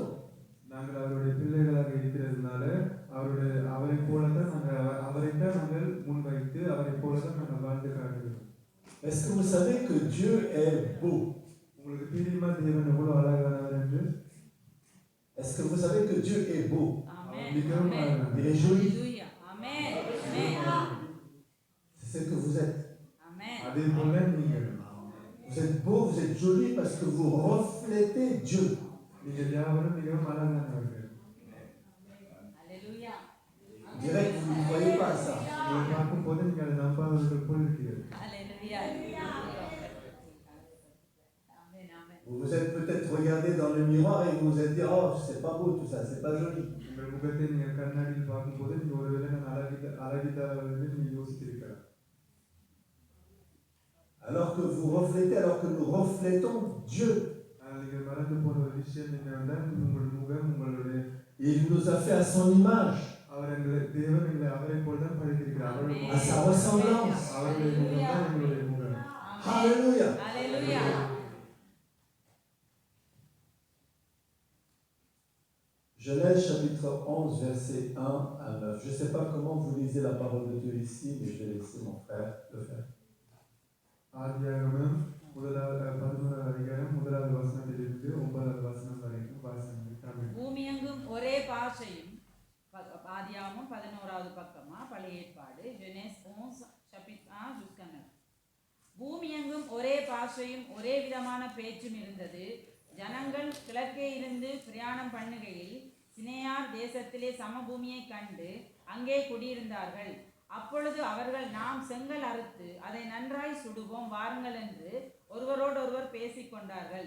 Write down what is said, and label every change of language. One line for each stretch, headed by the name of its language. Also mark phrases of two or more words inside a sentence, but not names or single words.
Tamil: நாங்கள் அவருடைய பிள்ளைகளாக இருக்கிறதுனால அவரை போலதான் அவரைத்தான் நாங்கள் முன்வைத்து அவரை போலதான் நாங்கள் வாழ்ந்து காட்டுகிறோம்.
French: Est-ce que vous savez que Dieu est beau?
Tamil: உங்களுக்கு தெரியுமா தேவன் எவ்வளவு அழகானவர் என்று?
French: Est-ce que vous savez que Dieu est beau?
Tamil: ஆமென். மிகவும் அழகானவர்.
French: Il est joli. Alléluia. Amen. Amen. C'est ce que vous êtes. Amen.
Tamil: அதே போல நீங்கள்
French: Vous êtes beau, vous êtes joli parce que vous reflétez Dieu.
Tamil: நீங்கள் யாவரும் மிகவும் அழகானவர்கள்.
French: Alléluia. On dirait que vous ne croyez pas à ça.
Tamil: உங்களை பார்க்கும்போது நீங்கள் அதை நம்பாதவர்கள் போல் இருக்கிறீர்கள்.
French: Alléluia. Amen. Amen. Vous vous êtes peut-être regardé dans le miroir et vous vous êtes dit, oh, c'est pas beau tout ça, c'est pas joli.
Tamil: உங்கள் முகத்தை நீங்கள் கண்ணாடியில் பார்க்கும்போது நீங்கள் ஒருவேளை நான் அழகிதார்கள் என்று நீங்கள் யோசித்திருக்கலாம்.
French: Alors que vous reflétez, alors que nous reflétons Dieu.
Tamil: ஆனால் நீங்கள் மறந்து போன ஒரு விஷயம் என்னவென்றால் உங்கள் முகம் உங்களுடைய
French: Il nous a fait à son image,
Tamil: அவர் எங்களை தேவன் எங்களை அவரை போல் தான் படைத்திருக்கிறார். அவருடைய
French: à sa ressemblance.
Tamil: அவருடைய முகம் தான் எங்களுடைய முகம்.
French: Alléluia. Alléluia. Genèse chapitre 11, verset 1 à 9. Je ne sais pas comment vous lisez la parole de Dieu ici, mais je vais laisser mon frère le faire.
Tamil: ஆதியாகமம் 11வது அதிகாரம் 1வது வசனத்திலிருந்து 9வது வசனம் வரைக்கும் வாசிங்க. தமிழ். பூமியெங்கும் ஒரே பாஷையும் ஆதியாகமம் 11வது பக்கமா பழைய ஏற்பாடு ஜெனேஸ் 11
French: chapitre 1 jusqu'à 9.
Tamil: பூமியெங்கும் ஒரே பாஷையும் ஒரே விதமான பேச்சும் இருந்தது. ஜனங்கள் கிழக்கே இருந்து பிரயாணம் பண்ணுகையில் சினேயார் தேசத்திலே சமபூமியை கண்டு அங்கே குடியிருந்தார்கள். அப்பொழுது அவர்கள் நாம் செங்கல் அறுத்து அதை நன்றாய் சுடுவோம் வாருங்கள் என்று ஒருவரோடொருவர் பேசிக்கொண்டார்கள்.